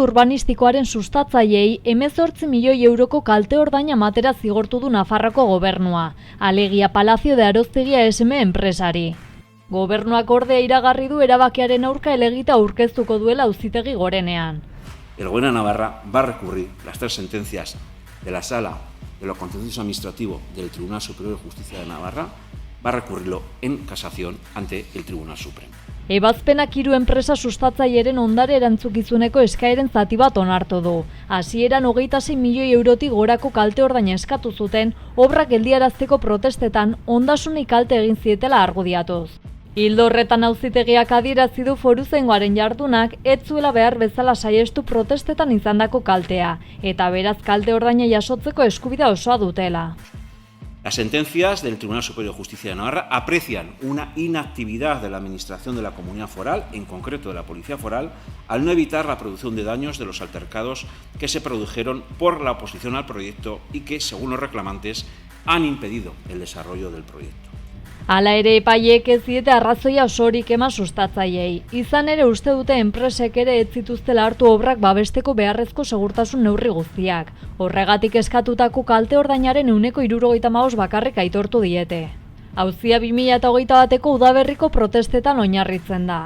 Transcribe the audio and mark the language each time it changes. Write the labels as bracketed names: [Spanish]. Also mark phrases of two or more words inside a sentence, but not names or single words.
[Basque] urbanistikoaren sustatzaileei 18 milioi euroko kalte ordaina ematera zigortu du Nafarroako gobernua, alegia Palacio de Aroztegia SM enpresari. Gobernuak ordea iragarri du erabakiaren aurka helegita aurkeztuko duela Auzitegi Gorenean. [Spanish] El Gobierno de Navarra va a recurrir las 3 sentencias de la Sala de lo Contencioso Administrativo del Tribunal Superior de Justicia de Navarra, va a recurrirlo en casación ante el Tribunal Supremo. [Basque] Ebazpenak 3 enpresa sustatzaileren ondare erantzukizuneko eskaeren zati bat onartu du. Hasieran 26 milioi eurotik gorako kalte ordaina eskatu zuten, obrak geldiarazteko protestetan ondasuni kalte egin zietela argudiatuz. Ildo horretan Auzitegiak adierazi du Foruzaingoaren jardunak ez zuela behar bezala saiestu protestetan izandako kaltea, eta beraz kalte ordaina jasotzeko eskubidea osoa dutela. [Spanish] Las sentencias del Tribunal Superior de Justicia de Navarra aprecian una inactividad de la Administración de la Comunidad Foral, en concreto de la Policía Foral, al no evitar la producción de daños de los altercados que se produjeron por la oposición al proyecto y que, según los reclamantes, han impedido el desarrollo del proyecto. [Basque] Hala ere epaileek ez diete arrazoia osorik eman sustatzaileei. Izan ere uste dute enpresek ere ez zituztela hartu obrak babesteko beharrezko segurtasun neurri guztiak. Horregatik eskatutako kalte ordainaren 75 bakarrik aitortu diete. Auzia 2021ko udaberriko protestetan oinarritzen da.